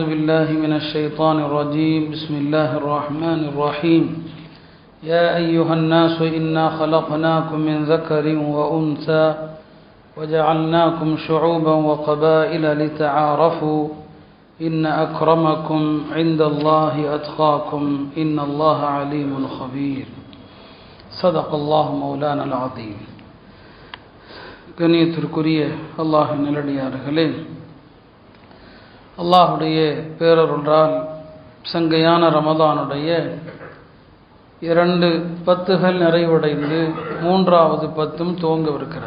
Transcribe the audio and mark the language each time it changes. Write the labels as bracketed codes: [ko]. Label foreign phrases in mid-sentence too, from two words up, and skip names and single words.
[ar] بالله من الشيطان الرجيم بسم الله الرحمن الرحيم يا أيها الناس إنا خلقناكم من ذكر وأنثى وجعلناكم شعوبا وقبائل لتعارفوا إن أكرمكم عند الله أتقاكم إن الله عليم خبير صدق الله مولانا العظيم. [ta] கண்ணியத்திற்குரிய அல்லாஹ்வின் நல்லடியார்களே, அல்லாஹுடைய பேரருளால் சங்கையான ரமதானுடைய 2 பத்துகள் நிறைவடைந்து 3வது பத்தும் துவங்கவிருக்கிறது.